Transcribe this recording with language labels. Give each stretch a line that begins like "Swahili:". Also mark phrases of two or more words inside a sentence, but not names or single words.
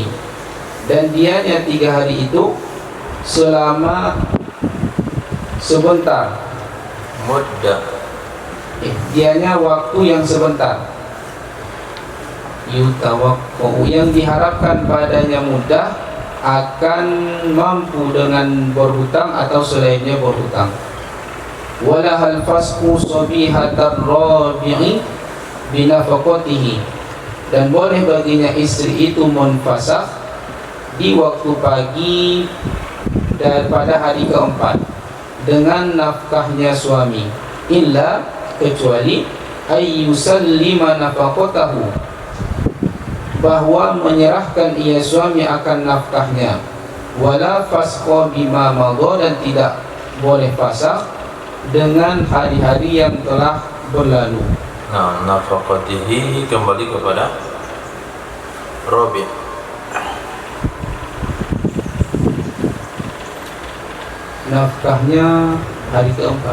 Indonesian: Dan dianya 3 hari itu selama sebentar. muddah, Dianya waktu yang sebentar. Yutawaqqu, yang diharapkan padanya mudah akan mampu dengan berhutang atau selainnya berhutang.
Arabic: ولها الفسخ صبيحة الرابع بنفقته,
Indonesian: dan boleh baginya istri itu munfasakh di waktu pagi daripada hari keempat dengan nafkahnya suami, illa, kecuali
Arabic: أن يسلم نفقته,
Indonesian: bahwa menyerahkan ia suami akan nafkahnya,
Arabic: ولا فسخ بما مضى,
Indonesian: dan tidak boleh fasakh dengan hari-hari yang telah berlalu. Nah, nafaqatihi kembali kepada Rabi'. Nafkahnya hari keempat.